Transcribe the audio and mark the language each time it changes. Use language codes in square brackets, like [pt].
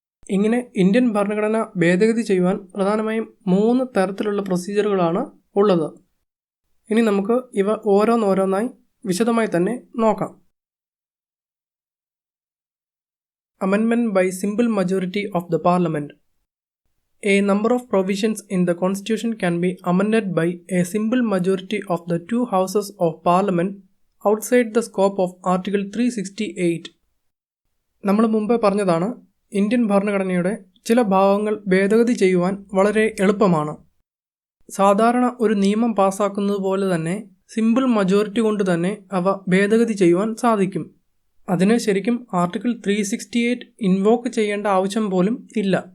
[ml] ഇങ്ങനെ ഇന്ത്യൻ ഭരണഘടന ഭേദഗതി ചെയ്യുവാൻ പ്രധാനമായും 3 തരത്തിലുള്ള പ്രൊസീജിയറുകളാണ് ഉള്ളത്. ഇനി നമുക്ക് ഇവ ഓരോന്നോരോന്നായി വിശദമായി തന്നെ നോക്കാം. [en] Amendment by simple majority of the parliament. A number of provisions in the Constitution can be amended by a simple majority of the 2 houses of Parliament outside the scope of Article 368. [ml] നമ്മൾ മുമ്പേ പറഞ്ഞതാണ്, Indian ഭരണഘടനയുടെ ചില ഭാഗങ്ങൾ ഭേദഗതി ചെയ്യുവാൻ വളരെ എളുപ്പമാണ്. സാധാരണ ഒരു നിയമം പാസ്സാക്കുന്നത് പോലെ തന്നെ സിമ്പിൾ മജോറിറ്റി കൊണ്ട് തന്നെ അവ ഭേദഗതി ചെയ്യുവാൻ സാധിക്കും. അതിന് ശരിക്കും ആർട്ടിക്കിൾ 368 ഇൻവോക്ക് ചെയ്യേണ്ട ആവശ്യം പോലും ഇല്ല.